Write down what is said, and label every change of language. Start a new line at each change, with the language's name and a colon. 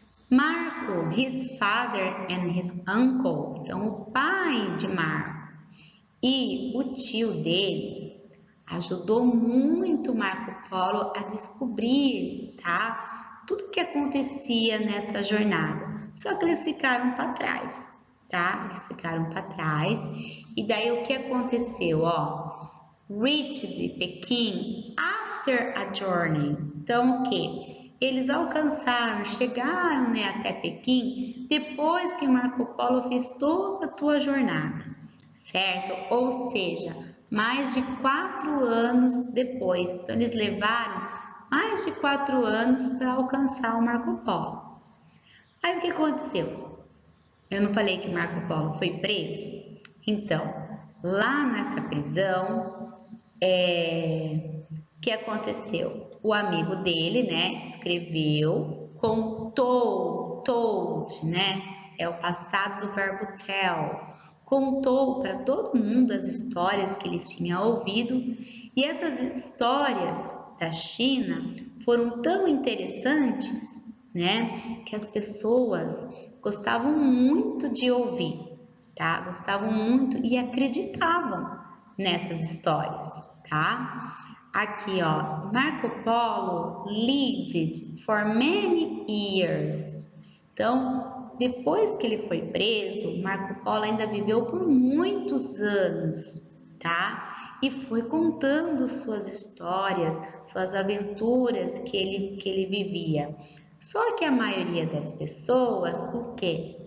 English: Marco, his father and his uncle,
Portuguese: então o pai de Marco e o tio deles ajudou muito Marco Polo a descobrir, tá? Tudo o que acontecia nessa jornada. Só que eles ficaram para trás, tá? Eles ficaram para trás. E daí o que aconteceu, ó?
English: Reached Pequim after a journey.
Portuguese: Então, o que? Eles alcançaram, chegaram, né, até Pequim depois que Marco Polo fez toda a sua jornada, certo? Ou seja, mais de 4 anos depois. Então, eles levaram mais de 4 anos para alcançar o Marco Polo. Aí, o que aconteceu? Eu não falei que Marco Polo foi preso? Então, lá nessa prisão, o que aconteceu? O amigo dele, né, escreveu, contou, told, né, é o passado do verbo tell. Contou para todo mundo as histórias que ele tinha ouvido e essas histórias da China foram tão interessantes, né, que as pessoas gostavam muito de ouvir, tá? Gostavam muito e acreditavam nessas histórias, tá? Aqui, ó,
English: Marco Polo lived for many years.
Portuguese: Então, depois que ele foi preso, Marco Polo ainda viveu por muitos anos, tá? E foi contando suas histórias, suas aventuras que ele vivia. Só que a maioria das pessoas, o que?